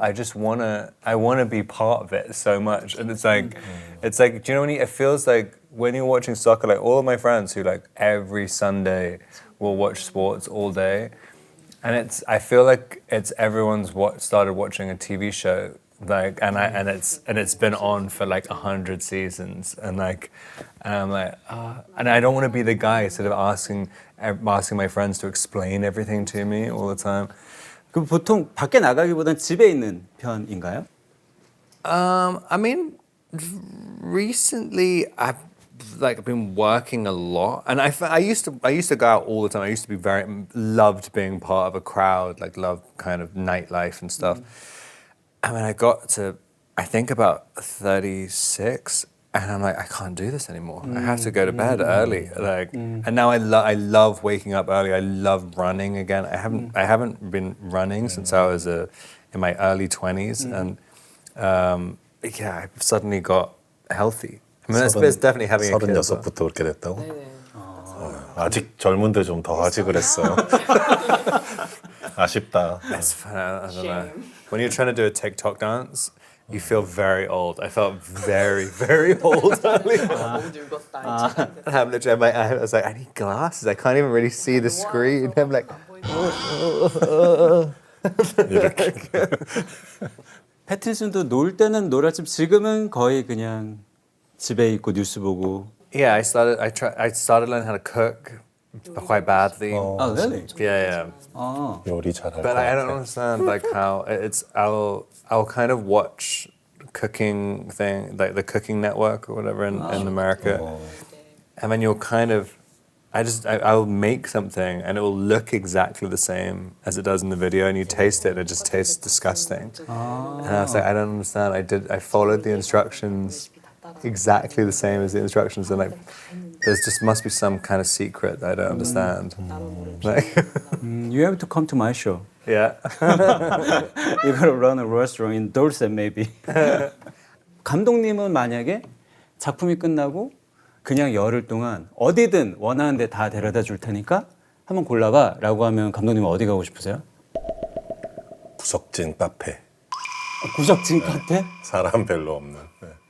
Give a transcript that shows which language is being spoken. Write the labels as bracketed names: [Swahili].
[English] I wanna be part of it so much, and it's like, do you know when it feels like when you're watching soccer, like all of my friends who like every Sunday will watch sports all day, and I feel like it's everyone's started watching a TV show. Like and it's been on for like 100 seasons and I'm like and I don't want to be the guy sort of asking my friends to explain everything to me all the time. [Korean] 그럼 보통 밖에 나가기보단 집에 있는 편인가요? [English] I mean, recently I've been working a lot, and I used to go out all the time. I used to be loved being part of a crowd, like loved kind of nightlife and stuff. And when I got to, I think about 36, and I'm like, I can't do this anymore. I have to go to bed early. And now I love waking up early. I love running again. I haven't been running since I was in my early 20s, and yeah, I've suddenly got healthy. I mean, it's definitely having a kid. [Korean] 36부터 그렇게 됐다고? 아직 젊은데 좀 더 하지 그랬어요. 아쉽다. [English] It's fun. I don't know. When you're trying to do a TikTok dance, you feel very old. I felt very, very old earlier. I'm literally, I was like, I need glasses. I can't even really see the screen. I'm like, [Korean] 이렇게. 패틴슨도 놀 때는 놀았지만 지금은 거의 그냥 집에 있고 뉴스 보고. [English] yeah. I started learning how to cook quite badly. Oh, really? Yeah. [Korean] 요리 잘할 것 [English] But I don't [Korean] 같아. [English] understand like how I'll kind of watch cooking thing like the Cooking Network or whatever in America, and then you'll kind of I'll make something and it will look exactly the same as it does in the video, and you taste it and it just tastes disgusting. And I was like, I don't understand. I followed the instructions exactly the same as the instructions, and like there's just must be some kind of secret that I don't understand. Like, You have to come to my show. yeah. You're gonna run a restaurant in Dorset, maybe. [Korean] 감독님은 만약에 작품이 끝나고 그냥 열흘 동안 어디든 원하는 데 다 데려다 줄 테니까 한번 골라봐 라고 하면 감독님은 어디 가고 싶으세요? 구석진 카페. 구석진 카페? 사람 별로 없는. 네.